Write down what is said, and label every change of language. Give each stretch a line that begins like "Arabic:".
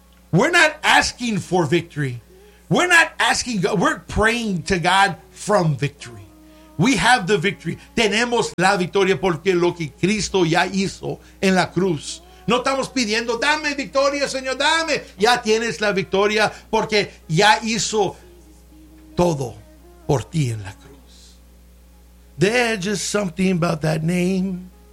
English: We're not asking for victory. We're not asking God. We're praying to God from victory. We have the victory.
Spanish: Tenemos la victoria porque lo que Cristo ya hizo en la cruz. No estamos pidiendo, dame victoria, Señor, dame. Ya tienes la victoria porque ya hizo todo por ti en la cruz.
English: There's just something about that name.